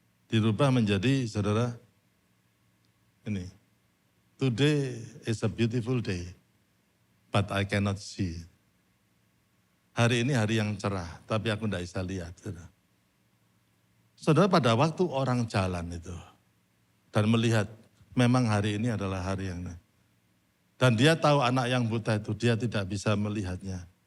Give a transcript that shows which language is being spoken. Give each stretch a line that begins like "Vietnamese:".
Indonesian: Dirubah menjadi, saudara, ini.
English: Today is a beautiful day, but I cannot see.
Indonesian: Hari ini hari yang cerah, tapi aku tidak bisa lihat. Saudara, pada waktu orang jalan itu, dan melihat memang hari ini adalah hari yang, dan dia tahu anak yang buta itu, dia tidak bisa melihatnya.